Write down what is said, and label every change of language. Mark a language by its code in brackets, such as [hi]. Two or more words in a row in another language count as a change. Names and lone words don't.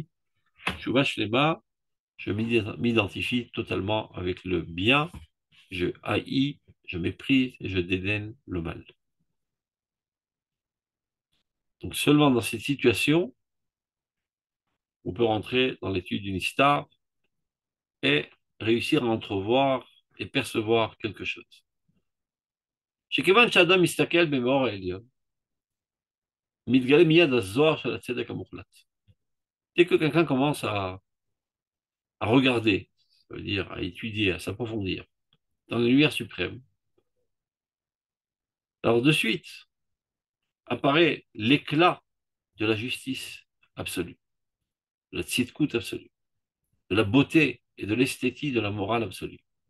[he] תשובה שלמה, [fr] je m'identifie totalement avec le bien, je haïs, je méprise et je dédaigne le mal. Donc seulement dans cette situation, on peut rentrer dans l'étude d'une star et réussir à entrevoir et percevoir quelque chose. [he] שכיוון שאדם מסתכל במאור העליון, מתגלה מיד הזוהר של הצדק המוחלט. [fr] Dès que quelqu'un commence à regarder, ça veut dire à étudier, à s'approfondir dans la lumière suprême, alors de suite apparaît l'éclat de la justice absolue, de la tzidkout absolue, de la beauté et de l'esthétique de la morale absolue.